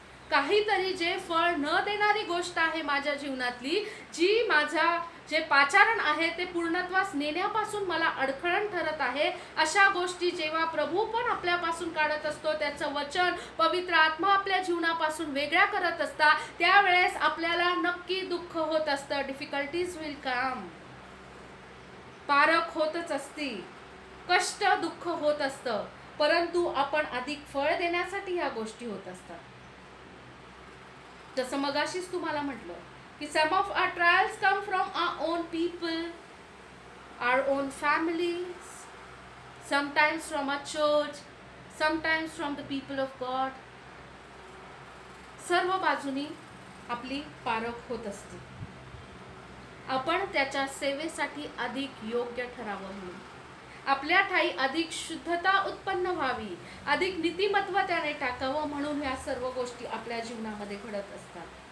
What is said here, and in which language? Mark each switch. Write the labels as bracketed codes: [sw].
[mr] काहीतरी जे फळ न देणारी गोष्ट आहे माझ्या जीवनातली, जी माझा जे पाचारण आहे ते पूर्णत्वास नेण्यापासून मला अडखळण ठरत आहे, अशा गोष्टी जेव्हा प्रभू पण आपल्यापासून काढत असतो, त्याचं वचन, पवित्र आत्मा आपल्या जीवनापासून वेगळ्या करत असता, त्यावेळेस आपल्याला नक्की दुःख होत असतं. [en] Difficulties will come. [mr] पारख होतच असती, कष्ट, दुःख होत असतं, परंतु आपण अधिक फळ देण्यासाठी ह्या गोष्टी होत असतात. जसं मगाशीच तुम्हाला म्हटलं की [en] some of our trials come from our own people, our own families, sometimes from our church, sometimes from the people of God. [mr] सर्व बाजूनी आपली पारख होत असते. आपण त्याच्या सेवेसाठी अधिक योग्य ठरावं म्हणून, आपल्या ठाई अधिक शुद्धता उत्पन्न व्हावी, अधिक नीतिमत्व त्याने टाकावं म्हणून ह्या सर्व गोष्टी आपल्या जीवनामध्ये घडत असतात.